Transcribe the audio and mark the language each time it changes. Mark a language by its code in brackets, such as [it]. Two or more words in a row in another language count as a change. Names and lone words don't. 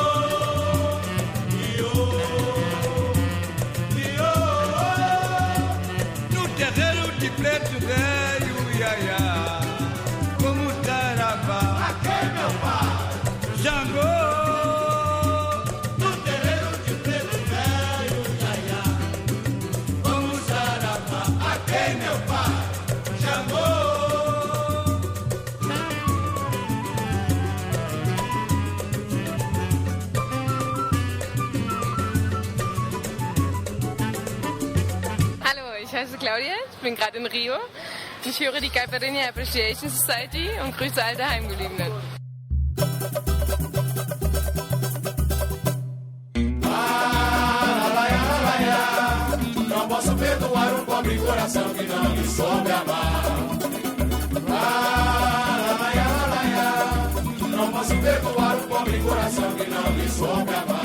[pt] De preto velho, iaiá, como saravá. Aqui, meu pai, Xangô. no terreiro de preto velho, iaiá, vamos saravá. Aqui, meu pai, Xangô. [de] Ich heiße Claudia, ich bin gerade in Rio. Ich höre die Caipirinha Appreciation Society und grüße all Daheimgebliebenen. [pt] Não posso perdoar um pobre coração que não me soube amar. Não posso perdoar um pobre coração que não me soube amar.